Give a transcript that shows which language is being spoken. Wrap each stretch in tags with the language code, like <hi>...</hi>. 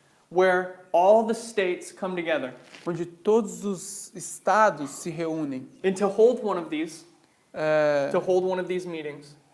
<en>where all the states come together.</en> <pt>onde todos os estados se reúnem.</pt> <en>And to hold one of these meetings,</en>